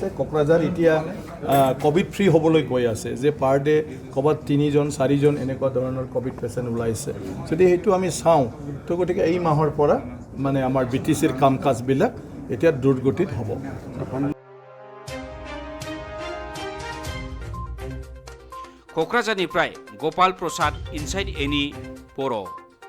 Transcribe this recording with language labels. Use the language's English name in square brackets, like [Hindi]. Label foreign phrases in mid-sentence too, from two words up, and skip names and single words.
[Assamese] কোকৰাঝাৰ এতিয়া [English] Covid free [Assamese] হ'বলৈ গৈ আছে, যে [English] per day [Assamese] ক'ৰবাত 3জন 4জন এনেকুৱা ধৰণৰ [English] Covid patient [Assamese] ওলাইছে। যদি সেইটো আমি চাওঁ, তো গতিকে এই মাহৰ পৰা মানে আমাৰ BTCৰ কাম কাজবিলাক এতিয়া দ্ৰুতগতিত হ'ব। [Bodo] क'क्राझारनिफ्राय गपाल प्रसाद, इनसाइड एनि, बर'।